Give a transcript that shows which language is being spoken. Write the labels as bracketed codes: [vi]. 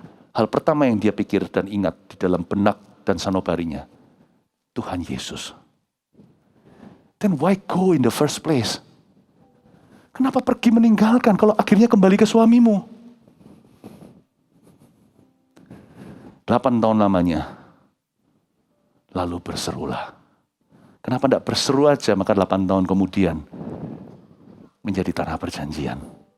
[id] Hal pertama yang dia pikir dan ingat di dalam benak dan sanubarinya, Tuhan Yesus. [en] Then why go in the first place? [id] Kenapa pergi meninggalkan kalau akhirnya kembali ke suamimu? 8 tahun lamanya. Lalu berserulah. Kenapa tidak berseru aja maka 8 tahun kemudian menjadi tanah perjanjian?